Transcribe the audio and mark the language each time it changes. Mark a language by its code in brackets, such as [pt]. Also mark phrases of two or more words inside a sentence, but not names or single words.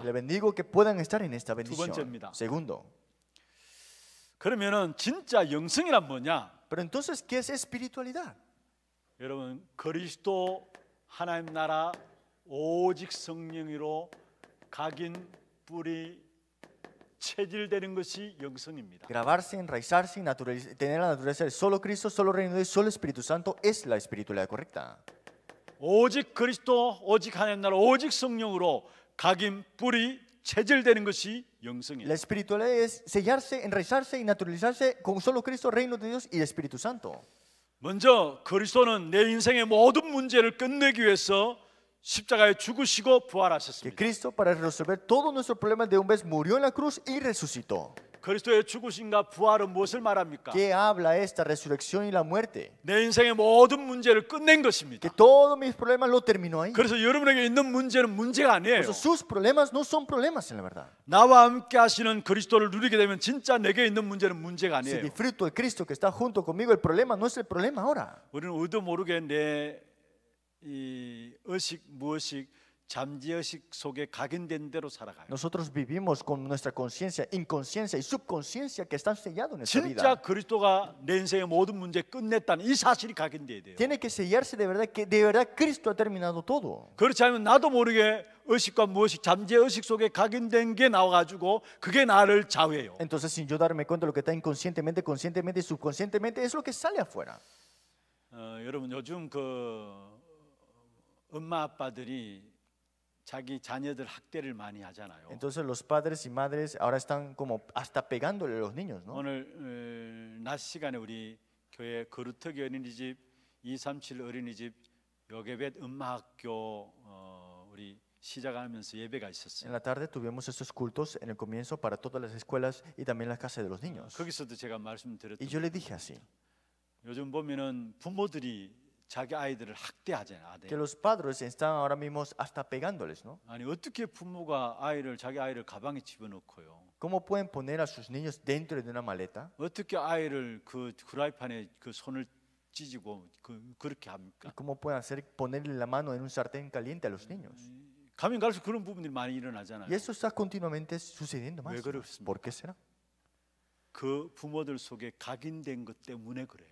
[es] Le bendigo que puedan estar en esta bendición. [ko] 번째입니다. [es] Segundo. [ko] 그러면은 진짜 영성이란 뭐냐? [es] Pero entonces, ¿qué es espiritualidad? [ko] 여러분 그리스도 하나님 나라 오직 성령으로 각인 뿌리 체질되는 것이 영성입니다. [es] Grabarse, enraizarse, tener la naturaleza del solo Cristo, solo Reino de Dios, solo Espíritu Santo es la espiritualidad correcta. [ko] 오직 그리스도 오직 하나님 나라 오직 성령으로 각인 뿌리 체질되는 것이 영성이에요. [es] La espiritualidad es sellarse, enraizarse y naturalizarse con solo Cristo, Reino de Dios y el Espíritu Santo. [ko] 먼저 그리스도는 내 인생의 모든 문제를 끝내기 위해서 십자가에 죽으시고 [es] Que [ko] 부활하셨습니다. [es] Cristo, para resolver todos nuestros problemas de un vez, murió en la cruz y resucitó. [ko] 그리스도의 죽으심과 부활은 무엇을 말합니까? [es] ¿Qué habla esta resurrección y la muerte? [ko] 내 인생의 모든 문제를 끝낸 [es] Que [ko] 것입니다. [es] todos mis problemas lo terminó ahí. [ko] 그래서 여러분에게 있는 문제는 문제가 [es] Por [ko] 아니에요. [es] eso sus problemas no son problemas en la verdad. [ko] 나와 함께 하시는 그리스도를 누리게 되면 진짜 내게 있는 문제는 문제가 [es] Si [ko] 아니에요. [es] disfruto de Cristo que está junto conmigo, el problema no es el problema ahora. [ko] 우리는 의도 모르게 내 이 의식 무의식 잠재의식 속에 각인된 대로 살아가요. [es] Nosotros vivimos con nuestra conciencia, inconsciencia y subconsciencia que están sellados en nuestra [ko] 진짜 [es] vida. [ko] 그리스도가 내 인생의 모든 문제 끝냈다는 이 사실이 각인돼야 돼요. [es] Tiene que sellarse de verdad que de verdad Cristo ha terminado todo. [ko] 그렇지 않으면 나도 모르게 의식과 무의식, 잠재의식 속에 각인된 게 나와가지고 그게 나를 좌우해요. [es] Entonces, sin yo darme cuenta de lo que está inconscientemente, conscientemente y subconscientemente, es lo que sale afuera. [ko] 여러분 요즘 그 엄마 아빠들이 자기 자녀들 학대를 많이 하잖아요. [es] Entonces, los padres y madres ahora están como hasta pegándole a los niños, ¿no? [ko] 오늘 낮 시간에 우리 교회 거루터기 어린이집 237 어린이집 요괴벳 음마학교 우리 시작하면서 예배가 있었어요. [es] En la tarde tuvimos estos cultos en el comienzo para todas las escuelas y también las casas de los niños. [ko] 거기서도 제가 [es] Y [ko] 말씀드렸던 [es] yo le dije así, [ko] 요즘 보면은 부모들이 자기 아이들을 학대하잖아요. [es] que los padres están ahora mismo hasta pegándoles, ¿no? [ko] 아니 어떻게 부모가 자기 아이를 가방에 집어넣고요. [es] ¿Cómo pueden poner a sus niños dentro de una maleta? [ko] 어떻게 아이를 그 프라이팬에 그 손을 찢고 그렇게 합니까? [es] ¿Cómo pueden hacer ponerle la mano en un sartén caliente a los niños? [ko] 가면 갈수록 그런 부분들이 많이 일어나잖아요. [es] Y eso está continuamente sucediendo más. [ko] 왜 그렇습니까? [es] ¿Por qué será? [ko] 그 부모들 속에 각인된 것 때문에 그래요.